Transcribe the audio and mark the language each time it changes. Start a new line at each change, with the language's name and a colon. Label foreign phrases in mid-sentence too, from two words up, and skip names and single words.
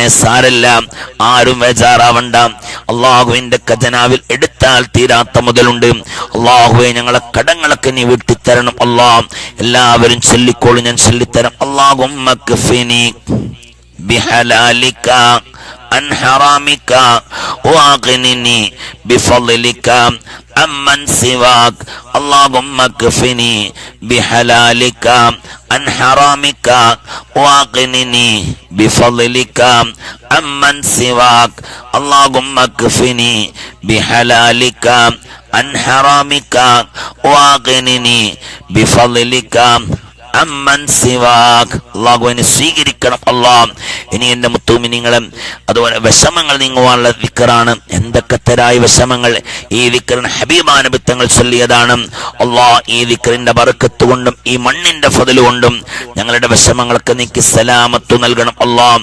Malayalam: സാരല്ല, ആരും ബേജാറാവണ്ട. അള്ളാഹുവിന്റെ ഖജനാവിൽ എടുത്താൽ തീരാത്ത മുതലുണ്ട്. അള്ളാഹുവെ ഞങ്ങളെ കടങ്ങളൊക്കെ നീ വീട്ടിത്തരണം അള്ളാഹ്. എല്ലാവരും ചൊല്ലിക്കോളും. ഞാൻ ചൊല്ലിത്തരാം.
Arabic: اللهم اكفني بحلالك عن حرامك واغنني بفضلك عمن سواك اللهم اكفني بحلالك عن حرامك واغنني بفضلك عمن سواك اللهم اكفني بحلالك عن حرامك واغنني بفضلك عمن سواك.
Malayalam: അല്ലാഹുവിനെ സ്വീകരിക്കണം അല്ലാഹ്. ഇനി എന്റെ മുത്തൂമിനിങ്ങളും അതുപോലെ വിഷമങ്ങൾ നീങ്ങുവാനുള്ള ദിക്റാണ്. എന്തൊക്കെ തരായ വിഷമങ്ങൾ ഈ ദിക്റിന് ഹബീബായ നബി തങ്ങൾ ചൊല്ലിയതാണ്. അല്ലാഹ് ഈ ദിക്റിന്റെ ബറക്കത്ത് കൊണ്ടും ഈ മണ്ണിന്റെ ഫضل കൊണ്ടും ഞങ്ങളുടെ വിഷമങ്ങളൊക്കെ നീക്കി സലാമത്ത് നൽകണം അല്ലാഹ്.